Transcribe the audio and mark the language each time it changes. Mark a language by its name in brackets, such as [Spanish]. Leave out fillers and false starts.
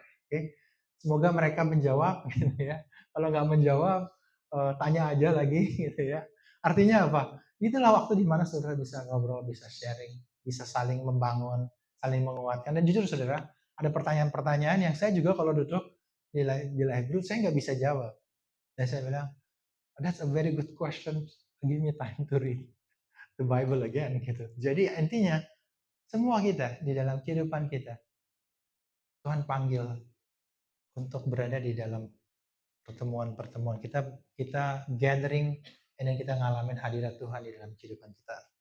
[Indonesian] Oke, semoga mereka menjawab, gitu ya. Kalau nggak menjawab, tanya aja lagi, gitu ya. Artinya apa? Itulah waktu di mana saudara bisa ngobrol, bisa sharing, bisa saling membangun, saling menguatkan. Dan jujur saudara, ada pertanyaan-pertanyaan yang saya juga kalau duduk di live group, saya nggak bisa jawab. Dan saya bilang, [English] that's a very good question. Give me time to read the Bible again gitu. [Indonesian] Jadi intinya semua kita di dalam kehidupan kita Tuhan panggil untuk berada di dalam pertemuan-pertemuan kita gathering dan kita ngalamin hadirat Tuhan di dalam kehidupan kita.